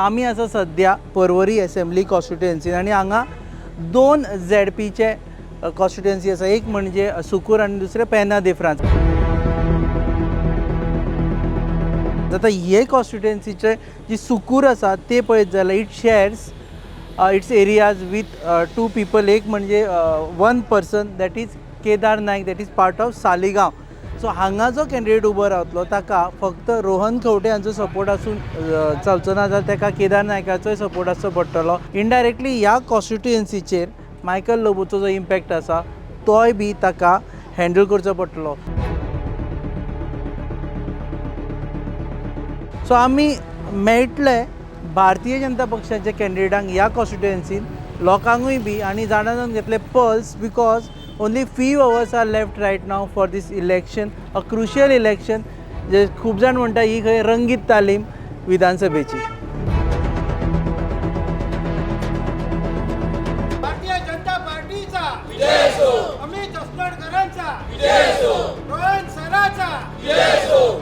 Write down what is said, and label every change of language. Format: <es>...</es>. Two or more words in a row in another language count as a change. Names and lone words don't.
<kok>आमी आसा सद्या पर्वरी</kok> <en>assembly constituencyn</en> <kok>आनी हांगा दोन झेडपीचे कॉन्स्टिट्युएन्सी आसा. एक म्हणजे सुकूर आनी दुसरे पेना दे फ्रांस. आतां हे कॉन्स्टिट्युएन्सीचे जी सुकूर आसा ते पळयत जाल्यार</kok> <en>it shares its areas with two people.</en> <kok>एक म्हणजे</kok> <en>one person that is केदार नायक, that is part of सालिगांव.</en> <kok>सो हांगा जो कॅन्डिडेट उबो रावतलो ताका फक्त रोहन खंवटे हांचो सपोर्ट आसून चलचो ना, जाल्यार ताका केदार नायकाचोय सपोर्ट आसचो पडटलो. इनडायरेक्टली ह्या कॉन्स्टिट्युएन्सीचेर मायकल लोबोचो जो इम्पॅक्ट आसा तोय बी ताका हँडल करचो पडटलो. सो आमी मेळटले भारतीय जनता पक्षाचे कॅन्डिडेटांक ह्या कॉन्स्टिट्युएन्सीन, लोकांकूय बी, आनी जाणा जावन घेतले पल्स,</kok> <en>बिकॉज only few hours are left right now for this election, a crucial election.</en> <kok>जे खूब जाण म्हणटा ही खंय रंगीत तालीम विधानसभेची.</kok> <mr>भारतीय जनता पार्टीचा विजय असो, अमित अस्नोडकरांचा विजय असो, रोहन सराचा विजय असो.</mr>